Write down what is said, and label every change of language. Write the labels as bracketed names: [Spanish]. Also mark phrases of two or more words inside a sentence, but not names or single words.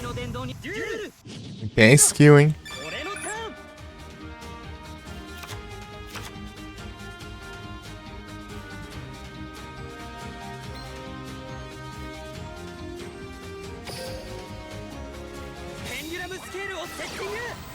[Japanese] 天堂にデュエル [Portuguese] Tem skill, hein? [Japanese] 俺のターンペンデュラムスケールをセッティング